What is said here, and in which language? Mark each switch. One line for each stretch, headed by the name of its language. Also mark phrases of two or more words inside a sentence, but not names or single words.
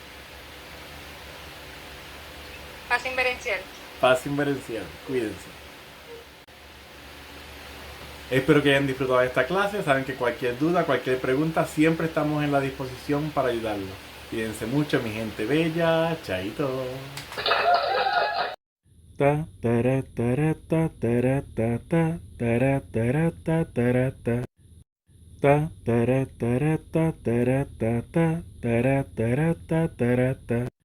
Spanish: Paz inverencial. Paz inmerencial, cuídense. Espero que hayan disfrutado de esta clase. Saben que cualquier duda, cualquier pregunta, siempre estamos en la disposición para ayudarlos. Cuídense mucho, mi gente bella. Chaito. Ta tara tara ta tara ta ta tara tara ta tara ta ta tara tara ta tara ta ta tara tara ta tara ta